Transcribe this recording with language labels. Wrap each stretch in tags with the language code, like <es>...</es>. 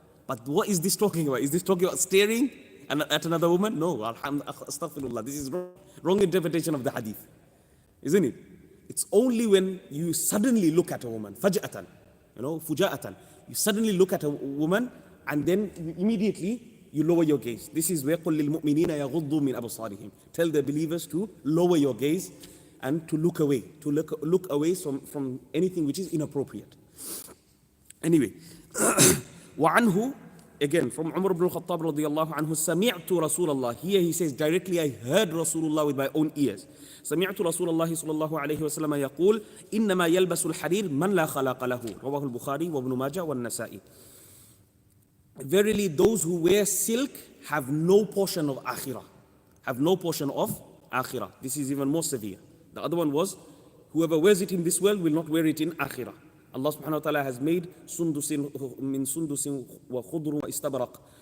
<en>But what is this talking about? Is this talking about staring at another woman? No, astaghfirullah. This is wrong interpretation of the hadith. Isn't it? It's only when you suddenly look at a woman, faj'atan, fuja'atan. You suddenly look at a woman and then immediately you lower your gaze. This is where</en> <ar>قُلْ لِلْمُؤْمِنِينَ يَغُضُّوا مِنْ أَبْصَارِهِمْ.</ar> <en>Tell the believers to lower your gaze and to look away, look away from anything which is inappropriate. Anyway, وعنه, again from Umar ibn al-Khattab radiyallahu anhu,</en> <ar>سمعت رسول الله.</ar> <en>Here he says directly, I heard Rasulullah with my own ears.</en> <ar>سمعت رسول الله صلى الله عليه وسلم يقول إنما يلبس الحرير من لا خلاق له. رواه البخاري وابن ماجه والنسائي.</ar> <en>Verily, those who wear silk have no portion of akhirah. Have no portion of akhirah. This is even more severe. The other one was, whoever wears it in this world will not wear it in akhirah. Allah subhanahu wa ta'ala has made</en> <ar>sundusin min sundusin wa khudru wa istabraq.</ar>